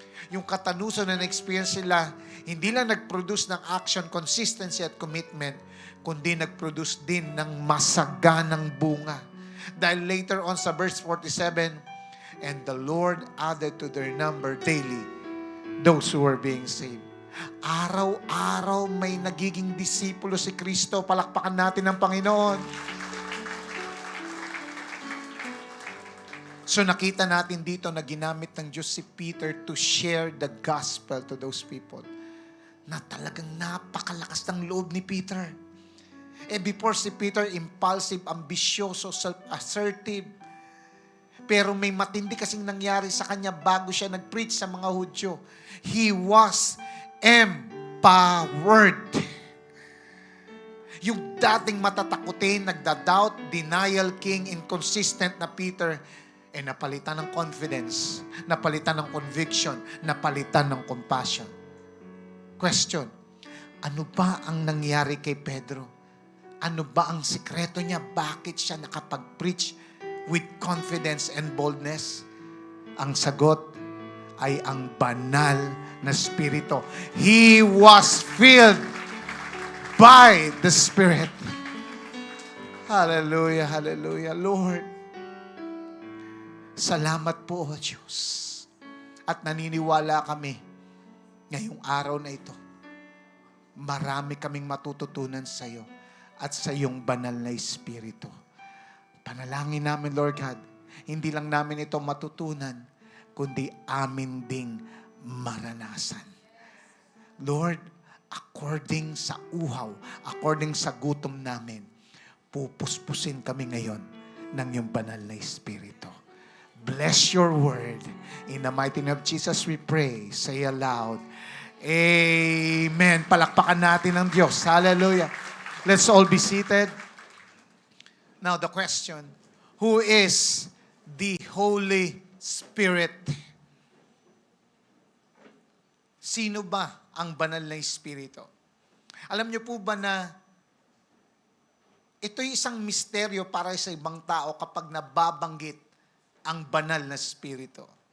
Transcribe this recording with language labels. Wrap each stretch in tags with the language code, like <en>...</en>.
<tl>Yung katanuso na na-experience sila, hindi lang nag-produce ng action, consistency at commitment, kundi nag-produce din ng masaganang bunga.</tl> <en>Dahil later on sa verse 47, and the Lord added to their number daily those who were being saved.</en> <tl>Araw-araw may nagiging disipulo si Kristo. Palakpakan natin ang Panginoon. So nakita natin dito na ginamit ng Diyos si Peter</tl> <en>to share the gospel to those people.</en> <tl>Na talagang napakalakas ng loob ni Peter. Before si Peter, impulsive, ambisyoso, self-assertive. Pero may matindi kasing nangyari sa kanya bago siya nag-preach sa mga Hudyo.</tl> <en>He was empowered.</en> <tl>Yung dating matatakutin, nagda-doubt, denial king, inconsistent na Peter, napalitan ng confidence, napalitan ng conviction, napalitan ng compassion. Question, ano ba ang nangyari kay Pedro? Ano ba ang sikreto niya? Bakit siya nakapag-preach</tl> <en>with confidence and boldness?</en> <tl>Ang sagot ay ang banal na Espiritu.</tl> <en>He was filled by the Spirit.</en> <tl>Hallelujah, hallelujah. Lord, salamat po, O Diyos. At naniniwala kami ngayong araw na ito. Marami kaming matututunan sa iyo at sa iyong banal na Espiritu. Panalangin namin, Lord God, hindi lang namin ito matutunan, kundi amin ding maranasan. Lord, according sa uhaw, according sa gutom namin, pupuspusin kami ngayon ng iyong banal na Espiritu.</tl> <en>Bless your word. In the mighty name of Jesus we pray. Say aloud, Amen.</en> <tl>Palakpakan natin ang Diyos.</tl> <en>Hallelujah. Let's all be seated. Now the question, who is the Holy Spirit?</en> <tl>Sino ba ang banal na Espiritu? Alam niyo po ba na ito'y isang misteryo para sa ibang tao kapag nababanggit ang banal na Espiritu.</tl>